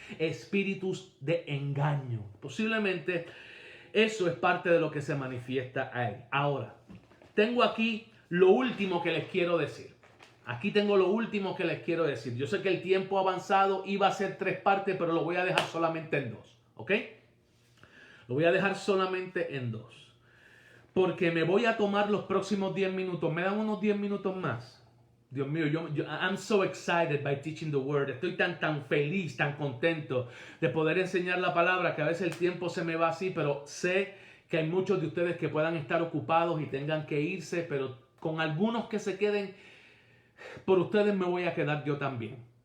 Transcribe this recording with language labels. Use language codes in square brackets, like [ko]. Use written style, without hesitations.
[es] Espíritus de engaño. Posiblemente eso es parte de lo que se manifiesta ahí. Ahora, tengo aquí lo último que les quiero decir. aquí tengo lo último que les quiero decir. Yo sé que el tiempo avanzado iba a ser 3 partes, pero lo voy a dejar solamente en 2. ¿Ok? Lo voy a dejar solamente en 2. Porque me voy a tomar los próximos 10 minutos. ¿Me dan unos 10 minutos más? Dios mío, [en] I'm so excited by teaching the word. [es] Estoy tan feliz, tan contento de poder enseñar la palabra que a veces el tiempo se me va así, pero sé que hay muchos de ustedes que puedan estar ocupados y tengan que irse, pero con algunos que se queden, por ustedes me voy a quedar yo también.